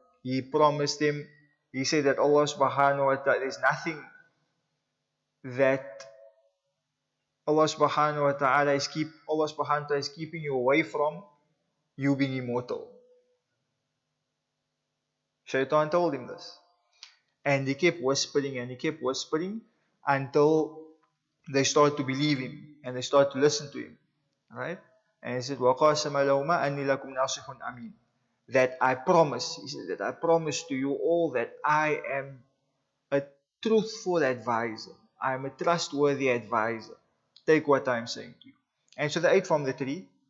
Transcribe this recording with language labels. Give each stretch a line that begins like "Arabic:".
English: He promised them, he said that Allah subhanahu wa ta'ala, there's nothing that Allah subhanahu wa ta'ala is keeping you away from you being immortal. Shaitan told him this. And he kept whispering and he kept whispering until they started to believe him and they started to listen to him. Right? And he said,
Arabic: وَقَاسَمَ لَهُمَا أَنِّي لَكُمْ نَاصِحٌ أَمِينٌ.
English: That I promise, he said, that I promise to you all that I am a truthful advisor. I am a trustworthy advisor. Take what I am saying to you. And so they ate from the tree.